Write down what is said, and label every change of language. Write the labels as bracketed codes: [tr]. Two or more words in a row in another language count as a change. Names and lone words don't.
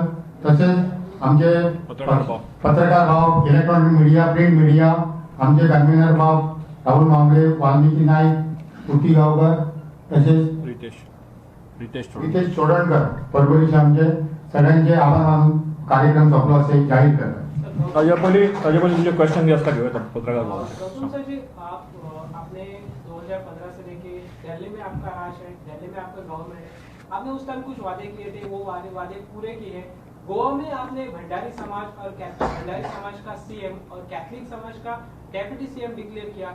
[mr] तशेंच आमचे पत्रकार भाव, [en] electronic media, print media, [mr] आमचे कन्व्हिनर भाव राहुल मांबळे, वाल्मिकी नाईक, पुती गांवकर, तसेच रितेश चोडणकर परभणीचे आमचे सगळ्यांचे आभार मानून कार्यक्रम सोंपलो असे जाहीर करतात. [kok] ताजे पयलीं तुमचे क्वेश्चन जे आसता घेऊया पत्रकार भाव. [hi] आपने 2015 से लेके दिल्ली में आपका राज है, दिल्ली में आपका गवर्नमेंट है, आपने उस टाइम कुछ वादे किए थे, वो वादे पूरे किए. गोवा में आपने भंडारी समाज और भंडारी समाज का सीएम और कैथलिक समाज का [en] deputy CM declare [hi] किया.